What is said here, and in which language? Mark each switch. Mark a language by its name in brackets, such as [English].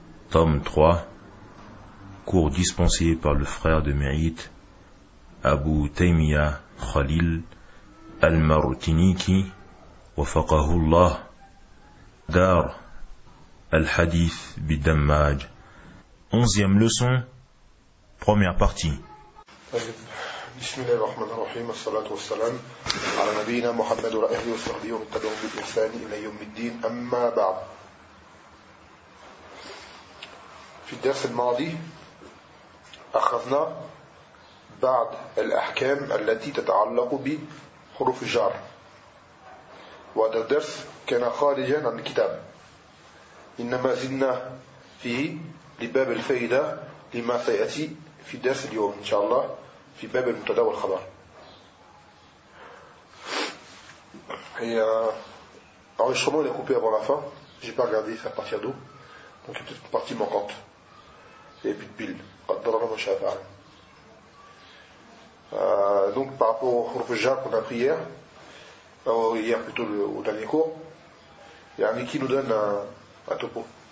[French] Tome 3, cours dispensé par le frère de mérite Abu Taymiyyah Khalil Al-Martiniki wafaqahullah Dar Al-Hadith Bidammaj. 11e leçon, première partie. [Arabic] بسم الله الرحمن الرحيم الصلاة والسلام على نبينا محمد وعلى آله وصحبه ومن تبعهم بإحسان إلى يوم الدين أما بعد في الدرس الماضي أخذنا بعض الأحكام التي تتعلق بحروف الجر وهذا الدرس كان خارجا عن الكتاب إنما زدنا فيه لباب الفائدة لما سيأتي في الدرس اليوم إن شاء الله في باب المبتدا والخبر. [French] هي enregistrement est coupé avant la fin. J'ai pas regardé faire partir d'où. Donc c'est peut-être une partie manquante. Il n'y a plus de pile. قدر الله ما شاء فعل. Donc par rapport au حروف الجر qu'on a pris hier, hier plutôt au dernier cours, il y a un qui nous donne un topo.